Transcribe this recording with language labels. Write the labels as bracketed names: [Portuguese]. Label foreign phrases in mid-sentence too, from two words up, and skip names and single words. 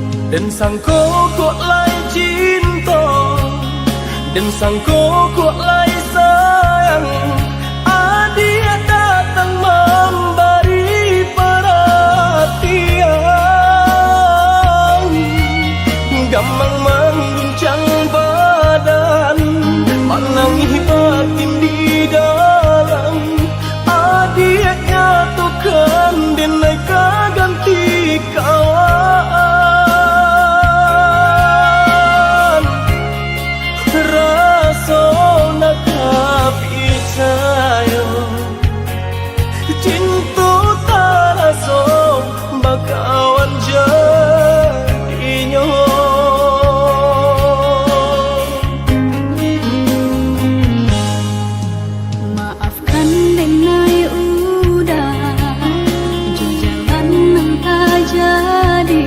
[Minangkabau] Dan sangko kok lai cinta, dan sangko kok lai sayang. [Indonesian] Dia datang memberi perhatian, gampang mengguncang badan, menangis batin di dalam. Dia nyatukan dan naik ganti kawan. Rasa nak percaya cinta tak rasa bakawan jadinya. [Minangkabau] Maafkan denai udah jalan yang tak jadi.